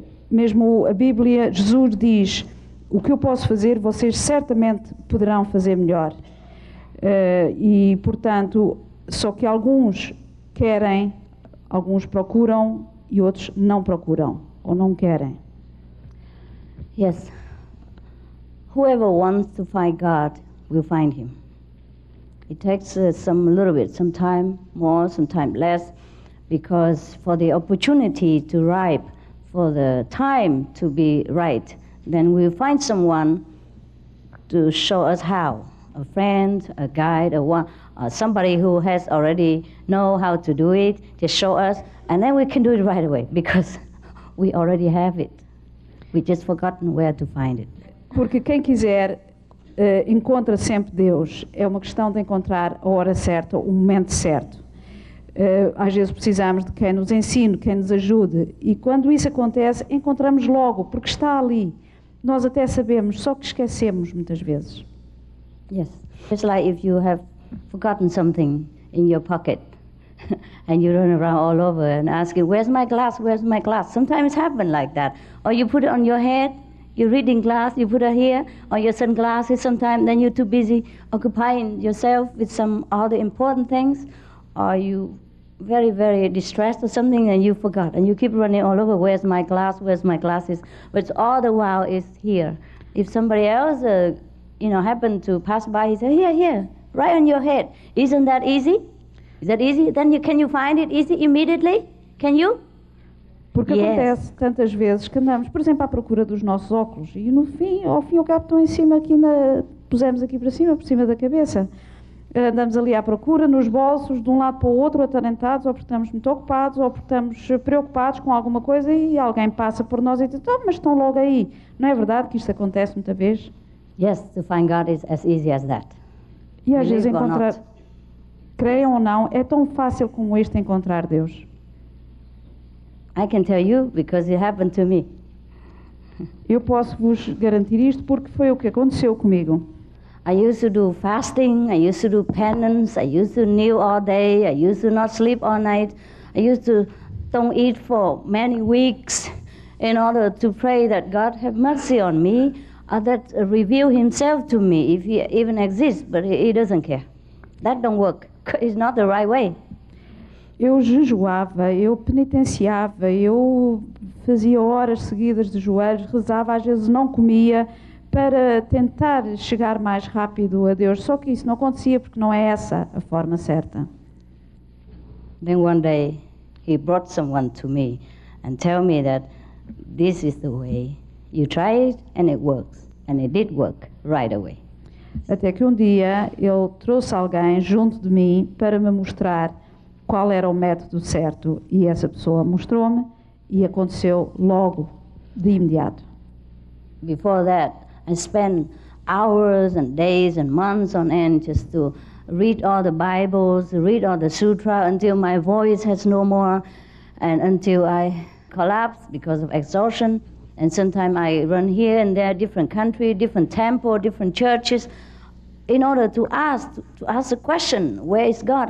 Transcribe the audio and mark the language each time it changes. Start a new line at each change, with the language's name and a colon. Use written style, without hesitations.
Portuguese: Mesmo a Bíblia, Jesus diz, o que eu posso fazer, vocês certamente poderão fazer melhor. E, portanto, só que alguns querem, alguns procuram e outros não procuram ou não querem.
English: Yes. Whoever wants to find God will find him. It takes some time more, some time less, because for the opportunity to ripe, for the time to be right, then we'll find someone to show us how. A friend, a guide, somebody who has already know how to do it, just show us, and then we can do it right away, because we already have it. We just forgotten where to find it.
Portuguese: Porque quem quiser encontra sempre Deus. É uma questão de encontrar a hora certa, o momento certo. Às vezes precisamos de quem nos ensine, quem nos ajude, e quando isso acontece, encontramos logo, porque está ali. Nós até sabemos, só que esquecemos muitas vezes.
English: Yes. It's like if you have forgotten something in your pocket and you run around all over and asking, where's my glass, where's my glass? Sometimes it happens like that. Or you put it on your head, you're reading glass, you put it here, or your sunglasses sometimes, then you're too busy occupying yourself with some other important things, or you very, very distressed or something and you forgot, and you keep running all over, where's my glass, where's my glasses, but all the while it's here. If somebody else, happened to pass by, he said, here, right on your head. Isn't that easy? Is that easy? Then can you find it easy immediately? Can you?
Portuguese: Porque acontece tantas vezes que andamos, por exemplo, à procura dos nossos óculos e ao fim e ao cabo estão em cima pusemos aqui para cima, por cima da cabeça. Andamos ali à procura, nos bolsos, de um lado para o outro, atarantados, ou porque estamos muito ocupados, ou porque estamos preocupados com alguma coisa e alguém passa por nós e diz, mas estão logo aí. Não é verdade que isto acontece muita vez?
English: Yes, to find God is as easy as that.
Portuguese: E às vezes encontrar, creiam ou não, é tão fácil como este encontrar Deus.
English: I can tell you because it happened to me.
Portuguese: Eu posso vos garantir isto porque foi o que aconteceu comigo.
English: I used to do fasting, I used to do penance, I used to kneel all day, I used to not sleep all night, I used to don't eat for many weeks in order to pray that God have mercy on me, or that reveal himself to me if he even exists, but he doesn't care. That don't work. It's not the right way.
Portuguese: Eu jejuava, eu penitenciava, eu fazia horas seguidas de joelhos, rezava, às vezes não comia, para tentar chegar mais rápido a Deus. Só que isso não acontecia porque não é essa a forma certa.
English: Then one day he brought someone to me and tell me that this is the way. You try it and it works. And it did work right away.
Portuguese: Até que um dia ele trouxe alguém junto de mim para me mostrar qual era o método certo. E essa pessoa mostrou-me e aconteceu logo, de imediato.
English: Before that, I spent hours and days and months on end just to read all the Bibles, read all the sutra until my voice has no more and until I collapse because of exhaustion. And sometimes I run here and there, different country, different temple, different churches, in order to ask the question, where is God?